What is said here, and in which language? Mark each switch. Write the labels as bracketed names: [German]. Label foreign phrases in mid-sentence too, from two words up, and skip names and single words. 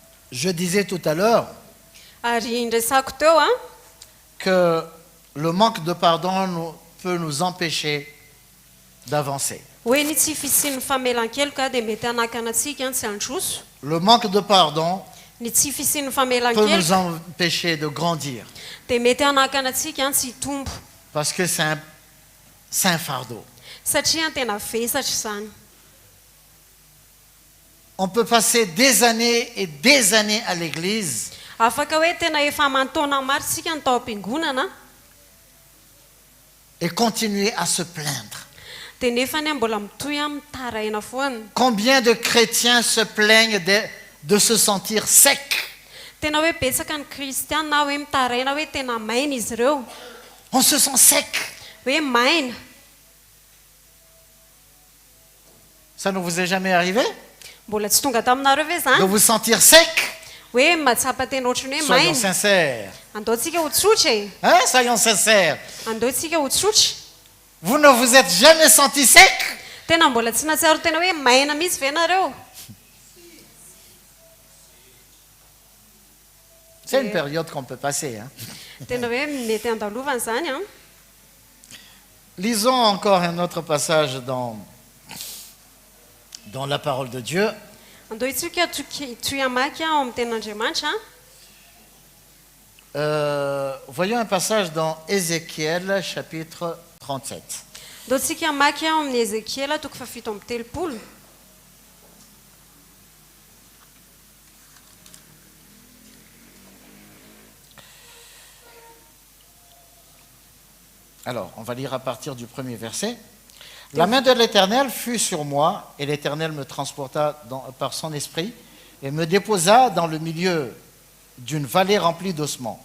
[French] Je disais tout à l'heure [Malagasy] Ary nresako teo a [French] que le manque de pardon peut nous empêcher d'avancer. [Malagasy] hoe ny tsy fisian'ny famelan-keloka dia mety hanakana antsika tsy handroso. [French] Le manque de pardon [Malagasy] Ny tsy fisian'ny [French] peut nous [Malagasy] famelan-keloka [French] empêcher de grandir [Malagasy] dia mety hanakana antsika tsy hitombo [French] parce que c'est un fardeau. [Malagasy] satria tena vesatra izany. [French] On peut passer des années et des années à l'église [Malagasy] Afaka hoe tena efa aman-taona maro tsika ny tao am-piangonana [French] et continuer à se plaindre. [Malagasy] dia nefa ny mbola mitohy a mitaraina foana. [French] Combien de chrétiens se plaignent de se sentir secs? [Malagasy] Tena hoe betsaka ny kristiana hoe mitaraina hoe tena maina izy ireo, [French] On se sent sec. [Malagasy] hoe maina. [French] Ça ne vous est jamais arrivé [Malagasy] Mbola tsy tonga taminareo ve [French] de [Malagasy] zany [French] vous sentir sec? [Malagasy] hoe mahatsapa tena ohatrany hoe [French] Soyons [Malagasy] maina? [French] sincères. [Malagasy] Andaontsika ho tsotra e, [French] Hein? Soyons sincères. [Malagasy] andaontsika ho tsotra. [French] Vous ne vous êtes jamais senti sec? [Malagasy] Tena mbola tsy natsiaro tena hoe maina mihitsy ve nareo? [French] C'est une période qu'on peut passer. Hein? [Malagasy] Tena hoe mety andalovana zany a. [French] Lisons encore un autre passage dans la parole de Dieu. [Malagasy] Andaontsika toy amaky ao amin'ny tenin'Andriamanitra. [French] Voyons un passage dans Ézéchiel chapitre 37. [Malagasy] Andaontsika amaky ao amin'ny Ezekiela toko fafito amby telopolo. [French] Alors, on va lire à partir du premier verset. La main de l'Éternel fut sur moi, et l'Éternel me transporta par son esprit et me déposa dans le milieu d'une vallée remplie d'ossements.